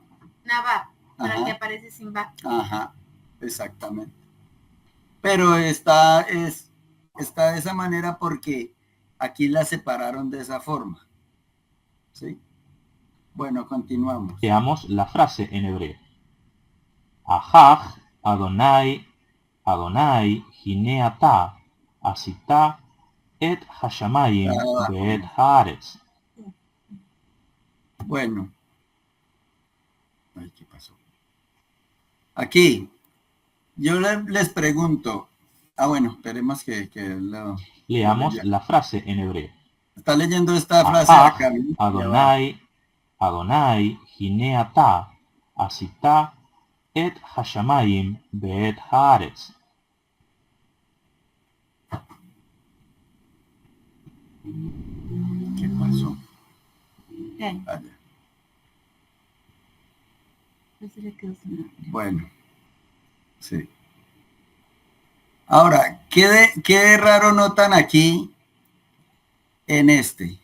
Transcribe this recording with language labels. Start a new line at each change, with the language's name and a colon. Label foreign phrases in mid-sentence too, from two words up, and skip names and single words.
Spanish: Una VAP, pero aquí aparece sin VAP. Ajá, exactamente. Pero está de esa manera porque aquí la separaron de esa forma. ¿Sí? Bueno, continuamos. Veamos la frase en hebreo.
Hebrew: אהה אדוני אדוני הנה אתה עשית את השמים ואת הארץ.
Spanish: Bueno. Ay, ¿qué pasó? Aquí, yo les pregunto. Bueno, esperemos que Leamos la frase en hebreo. Está leyendo esta frase Ahaj, acá.
Hebrew: אדוני אדוני הנה אתה עשית את השמים ואת הארץ.
Spanish: ¿Qué pasó? ¿Qué? Bueno, sí. Ahora, ¿qué raro notan aquí en este?